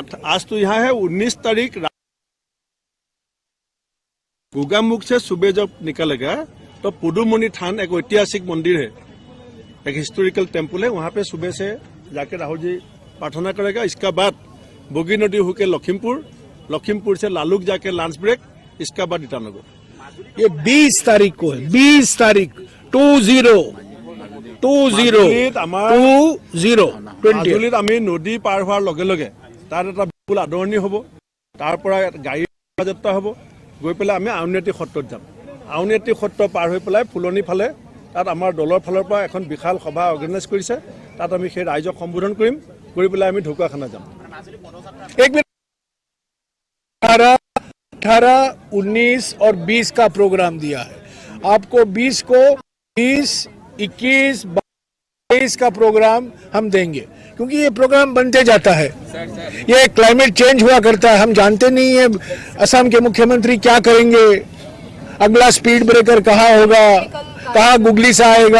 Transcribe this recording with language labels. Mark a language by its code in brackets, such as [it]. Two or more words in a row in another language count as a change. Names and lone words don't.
[hi] आज तो यहाँ है 19 तारीख गोगामुख से सुबह जब निकलेगा तो पुडुमनी थान एक ऐतिहासिक मंदिर है, एक [en] historical temple [hi] है। वहाँ पे सुबह से जाके राहुल जी प्रार्थना करेगा। इसका बाद बोगी नदी होके लखीमपुर से लालुक जाके [en] lunch break, [hi] इसका बाद ईटानगर। ये 20 तारीख को है, 20 तारीख 20 [as] মাজুলীত আমি নদী পাৰ হোৱাৰ লগে লগে তাত এটা বিপুল আদৰণি হ'ব। তাৰ পৰা গাড়ী যাত্ৰা হ'ব, গৈ পেলাই আমি আউনীআটী সত্ৰত যাম। আউনীআটী সত্ৰ পাৰ হৈ পেলাই ফুলনি ফালে তাত আমাৰ দলৰ ফালৰ পৰা এখন বিশাল সভা অৰ্গেনাইজ কৰিছে। তাত আমি সেই ৰাইজক সম্বোধন কৰিম, কৰি পেলাই আমি ঢকুৱাখানা যাম। [hi] एक मिनट 18, 19 और 20 का प्रोग्राम दिया है आपको। 20 को 20, 21, 22 का प्रोग्राम हम देंगे क्योंकि ये प्रोग्राम बनते जाता है। ये [en] climate change [hi] हुआ करता है, हम जानते नहीं है असम के मुख्यमंत्री क्या करेंगे, अगला [en] speed breaker [hi] कहाँ होगा, कहाँ गुगली से आएगा।